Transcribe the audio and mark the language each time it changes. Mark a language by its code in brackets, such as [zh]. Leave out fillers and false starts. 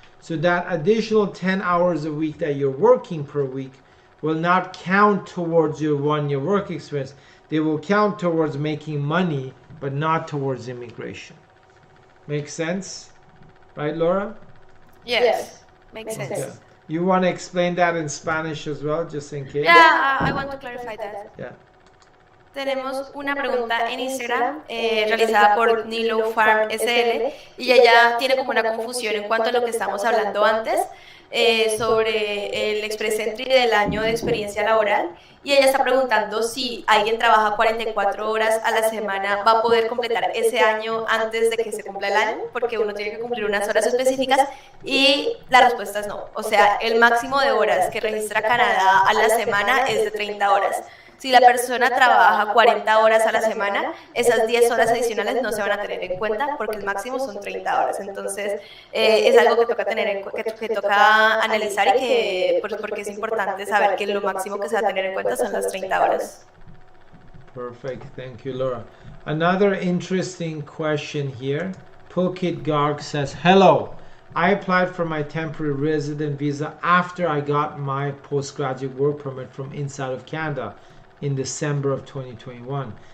[en] So that additional 10 hours a week that you're working per week will not count towards your 1 year work experience. They will count towards making money, but not towards immigration. Makes sense? Right, Laura? Yes, makes sense. Okay. You want to explain that in Spanish as well, just in case? Yeah, I want to clarify that. Yeah. [es] Tenemos una pregunta en Instagram realizada por Nilo Farm SL y ella tiene como una confusión en cuanto a lo que estamos hablando antes sobre el Express Entry del año de experiencia laboral y ella está preguntando si alguien trabaja 44 horas a la semana va a poder completar ese año antes de que se cumpla el año, porque uno tiene que cumplir unas horas específicas y la respuesta es no. O sea, el máximo de horas que registra Canadá a la semana es de 30 horas. Si la persona trabaja 40 horas a la semana, esas 10 horas adicionales no se van a tener en cuenta porque el máximo son 30 horas. Entonces, es algo que toca que toca analizar y que, porque es importante saber que lo máximo que se va a tener en cuenta son las 30 horas. [en] Perfect. Thank you, Laura. Another interesting question here. Pulkit Garg says, hello. I applied for my temporary resident visa after I got my postgraduate work permit from inside of Canada in December of 2021.